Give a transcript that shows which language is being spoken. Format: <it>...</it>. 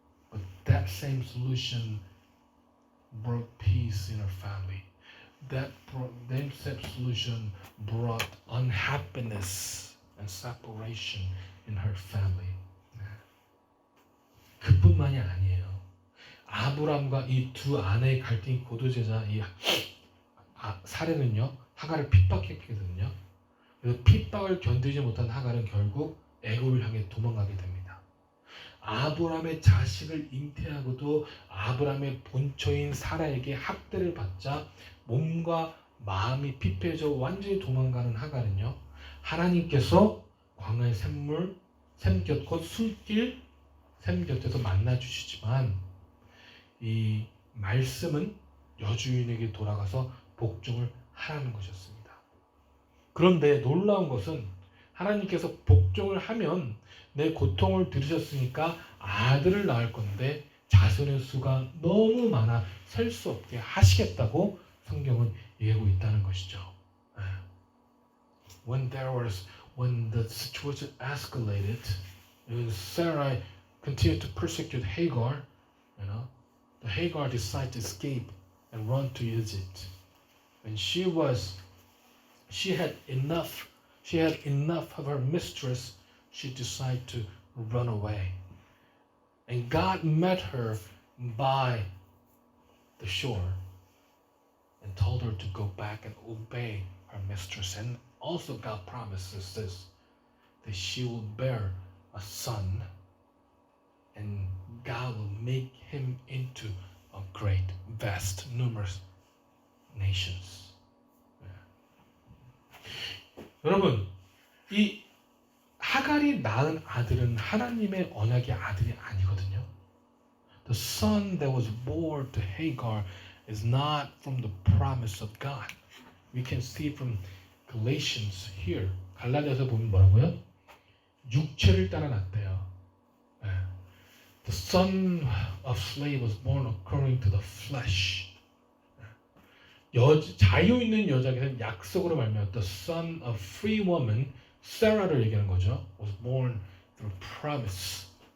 <en>But that same solution brought peace in her family. That same solution brought unhappiness and separation in her family.</en> <ko>그뿐만이 아니에요. 아브람과 이 두 아내의 갈등이 고도되자 이 사례는요 하갈을 핍박했거든요. 그래서 핍박을 견디지 못한 하갈은 결국 애굽을 향해 도망가게 됩니다. 아브람의 자식을 잉태하고도 아브람의 본처인 사라에게 학대를 받자 몸과 마음이 피폐해져 완전히 도망가는 하갈은요 하나님께서 광야의 샘곁 곧 술길 샘 곁에서 만나 주시지만 이 말씀은 여주인에게 돌아가서 복종을 하라는 것이었습니다. 그런데 놀라운 것은 하나님께서 복종을 하면 내 고통을 들으셨으니까 아들을 낳을 건데 자손의 수가 너무 많아 셀 수 없게 하시겠다고 성경은 얘기하고 있다는 것이죠.</ko> <en>When the situation escalated, Sarai continued to persecute Hagar. The Hagar decided to escape and run to Egypt. When she had enough of her mistress, she decided to run away. And God met her by the shore and told her to go back and obey her mistress. And also God promises this, that she will bear a son and God will make him into a great, vast, numerous nations.</en> <ko>여러분, 이 하갈이 낳은 아들은 하나님의 언약의 아들이 아니거든요.</ko> <en>The son that was born to Hagar is not from the promise of God. We can see from Galatians here</en> <ko>갈라디아서 보면 뭐라고요? 육체를 따라 났대요.</ko> <en>The son of slave was born according to the flesh.</en> <ko>자유 있는 여자에게는 약속으로 말미암아</ko> <en>the son of free woman,</en> <ko>Sarah를 얘기하는 거죠.</ko> <en>was born through promise.</en>